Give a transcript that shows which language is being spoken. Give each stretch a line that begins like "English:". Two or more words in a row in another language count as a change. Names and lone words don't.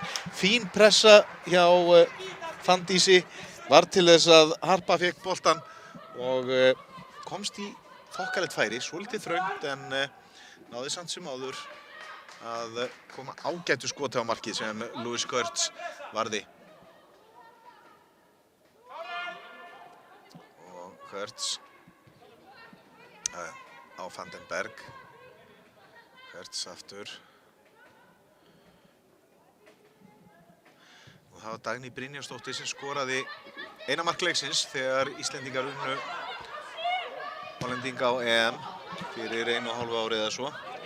Icelandic: Fín pressa hjá Fanndísi var til þess að Harpa fekk boltan og komst í þokkalegt færi, svolítið þröngt, en náði samt sem áður að koma ágætu skoti á markið sem Louis Gertz varði. Og Gertz á van den Berg. Gertz aftur. Og það var Dagný Brynjarsdóttir sem skoraði eina mark leiksins þegar Íslendingar unnu Hollendinga á EM fyrir 1,5 ári eða svo.